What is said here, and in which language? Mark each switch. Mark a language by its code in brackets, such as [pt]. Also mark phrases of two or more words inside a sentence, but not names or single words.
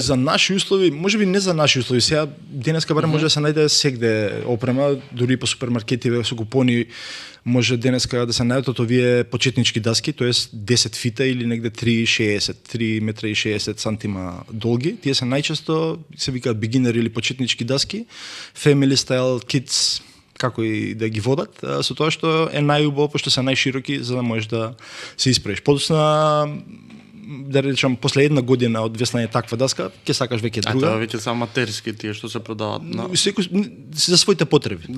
[mk] За наши услови, можеби не за наши услови. Сега денеска барем може да се најде сегде опрема, дури по супермаркетиве со купони може денеска да се најдат овие почетнички даски, тоест 10 фита или негде 3 метра и 60 сантима долги. Тие се најчесто се викаат beginner или почетнички даски, [en] family style, kids, [mk] како и да ги водат, со тоа што е најубаво, пошто се најшироки, за да можеш да се исправиш. Подоцна, да речам, после една година од веслање таква даска, ќе сакаш веќе друга. Тоа веќе се аматерски тие што се продаваат. Секој за своите потреби. Да.